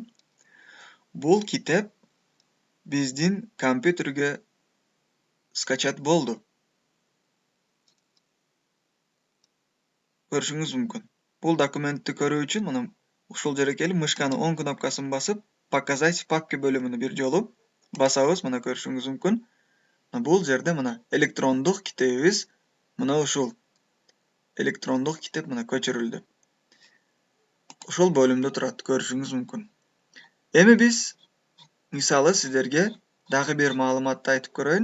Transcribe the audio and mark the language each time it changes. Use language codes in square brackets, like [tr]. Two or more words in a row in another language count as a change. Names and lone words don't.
[ky] Бул китеп биздин компьютерге скачать болду. Көрүшүңүз мүмкүн. Бул документти көрүү үчүн мына ушул жерге келип, мышканын оң кнопкасын басып, [ru] показать в папке [ky] бөлүмүнө бир жолу басабыз. Мына көрүшүңүз мүмкүн. Бул жерде мына электрондук китебибиз, мына ушул электрондук китеп мына көчүрүлдү. Ушул бөлүмдө турат, көрүшүңүз мүмкүн. Эми биз Мисалы сіздерге дағы bir маалыматты айтып көрөйүн.